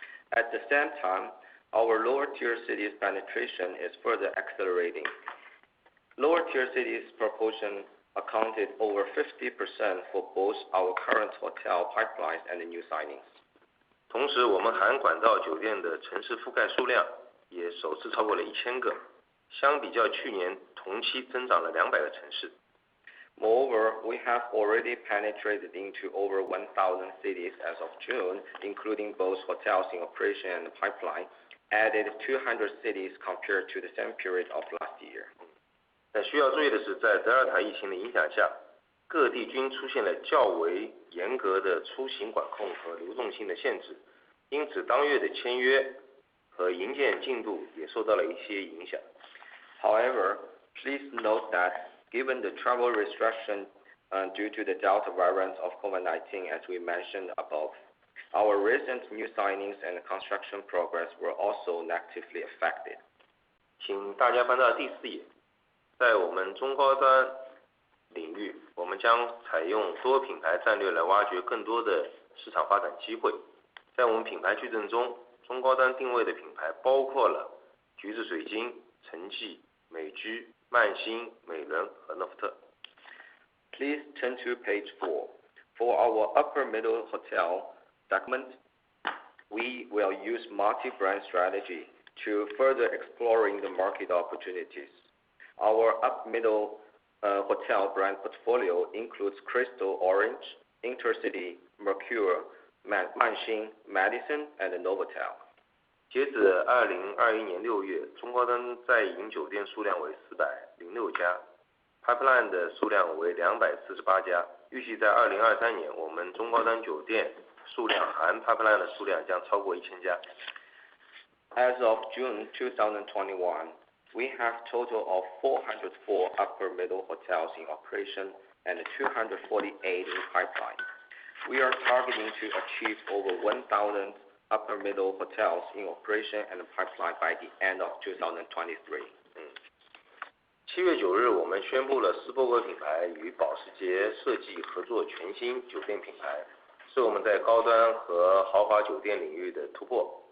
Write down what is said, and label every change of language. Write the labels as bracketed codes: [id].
[en] At the same time, our lower tier cities penetration is further accelerating. Lower tier cities proportion accounted over 50% for both our current hotel pipelines and the new signings. [zh] 同时，我们含管道酒店的城市覆盖数量也首次超过了1000个，相比较去年同期增长了200个城市。 [en] Moreover, we have already penetrated into over 1,000 cities as of June, including both hotels in operation and pipeline, added 200 cities compared to the same period of last year. [zh] 但需要注意的是，在德尔塔疫情的影响下，各地均出现了较为严格的出行管控和流动性的限制，因此当月的签约和营建进度也受到了一些影响。 [en] However, please note that Given the travel restriction due to the Delta variant of COVID-19, as we mentioned above, our recent new signings and construction progress were also negatively affected. [zh] 请大家翻到第4页，在我们中高端领域，我们将采用多品牌战略来挖掘更多的市场发展机会。在我们品牌矩阵中，中高端定位的品牌包括了橘子水晶、陈记、美居、曼星、美伦和诺福特。 [en] Please turn to page 4. For our upper middle hotel segment, we will use multi-brand strategy to further exploring the market opportunities. Our up middle hotel brand portfolio includes Crystal Orange, Intercity, Mercure, Manxin, Madison, and Novotel. [zh] 截止2021年6月，中高端在营酒店数量为406家， pipeline 的数量为248家。预计在2023年，我们中高端酒店数量含 pipeline 的数量将超过1000家。 [en] As of June 2021, we have total of 404 upper middle hotels in operation and 248 in pipeline. We are targeting to achieve over 1,000 upper middle hotels in operation and pipeline by the end of 2023. [zh] 7月9日，我们宣布了斯伯格品牌与保时捷设计合作全新酒店品牌，是我们在高端和豪华酒店领域的突破。